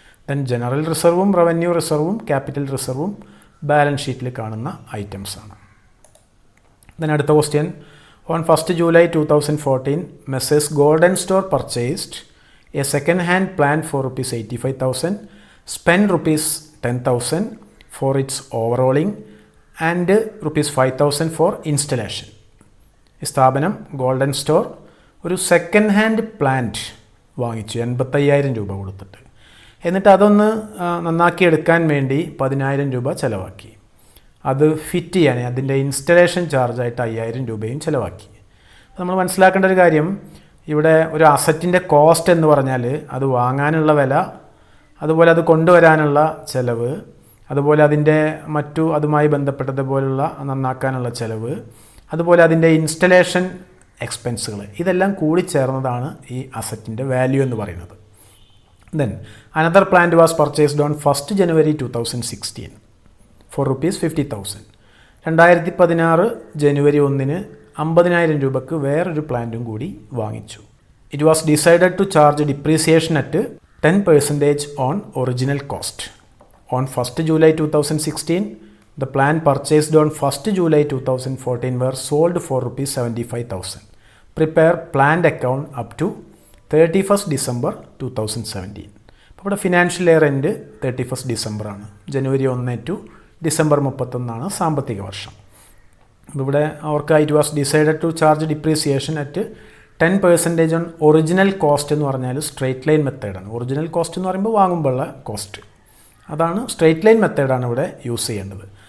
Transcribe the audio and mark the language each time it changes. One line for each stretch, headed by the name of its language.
Malayalam: Then general റിസർവും revenue റിസർവും capital റിസർവും balance ഷീറ്റിൽ കാണുന്ന items ആണ്.
English: then
Malayalam: അടുത്ത
English: Question, on 1 July 2014 messrs golden store purchased a second hand plant for ₹85,000 spend rupees 10,000 for its overhauling and rupees 5,000 for installation.
Malayalam: ഈ സ്ഥാപനം golden store ഒരു second hand plant വാങ്ങിച്ചു 85,000 രൂപ കൊടുത്തിട്ട്. എന്നിട്ട് അതൊന്ന് നന്നാക്കി എടുക്കാൻ വേണ്ടി 10,000 രൂപ ചിലവാക്കി. അത് ഫിറ്റ് ചെയ്യാൻ അതിൻ്റെ ഇൻസ്റ്റലേഷൻ ചാർജായിട്ട് 5,000 രൂപയും ചിലവാക്കി. നമ്മൾ മനസ്സിലാക്കേണ്ട ഒരു കാര്യം, ഇവിടെ ഒരു അസറ്റിൻ്റെ കോസ്റ്റ് എന്ന് പറഞ്ഞാൽ അത് വാങ്ങാനുള്ള വില, അതുപോലെ അത് കൊണ്ടുവരാനുള്ള ചിലവ്, അതുപോലെ അതിൻ്റെ മറ്റു അതുമായി ബന്ധപ്പെട്ടതുപോലുള്ള നന്നാക്കാനുള്ള ചിലവ്, അതുപോലെ അതിൻ്റെ ഇൻസ്റ്റലേഷൻ എക്സ്പെൻസുകൾ, ഇതെല്ലാം കൂടി ചേർന്നതാണ് ഈ അസറ്റിൻ്റെ വാല്യൂ എന്ന് പറയുന്നത്.
English: Then another plant was purchased on 1st January 2016 for rupees 50,000.
Malayalam: 2016 ജനുവരി 1 50,000 രൂപക്ക് വേറൊരു പ്ലാന്റും കൂടി വാങ്ങിച്ചു.
English: It was decided to charge depreciation at 10% on original cost. On 1st July 2016, the plant purchased on 1st July 2014 were sold for rupees 75,000. Prepare planned account up to 31st December 2017.
Malayalam: അപ്പോൾ ഇവിടെ financial year end 31st December ആണ്. ജനുവരി 1 to December 31 സാമ്പത്തിക വർഷം. ഇവിടെ അവർക്ക്
English: it was decided to charge depreciation at 10% on original cost
Malayalam: എന്ന് പറഞ്ഞാൽ straight line മെത്തേഡാണ്. ഒറിജിനൽ കോസ്റ്റ് എന്ന് പറയുമ്പോൾ വാങ്ങുമ്പോഴുള്ള കോസ്റ്റ്, അതാണ് സ്ട്രെയിറ്റ് ലൈൻ മെത്തേഡാണ് ഇവിടെ യൂസ് ചെയ്യേണ്ടത്.